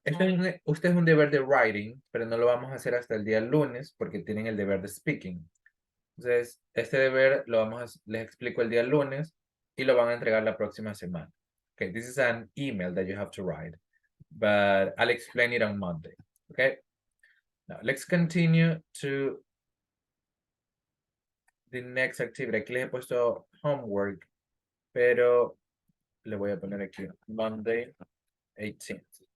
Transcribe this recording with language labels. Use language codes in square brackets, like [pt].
[es] Este es un deber de writing, pero no lo vamos a hacer hasta el día lunes porque tienen el deber de speaking. Entonces, este deber lo les explico el día lunes y lo van a entregar la próxima semana. [en] Okay, this is an email that you have to write, but I'll explain it on Monday. Okay. Now let's continue to the next activity. [es] Aquí les he puesto homework, pero le voy a poner aquí [en] Monday 18th.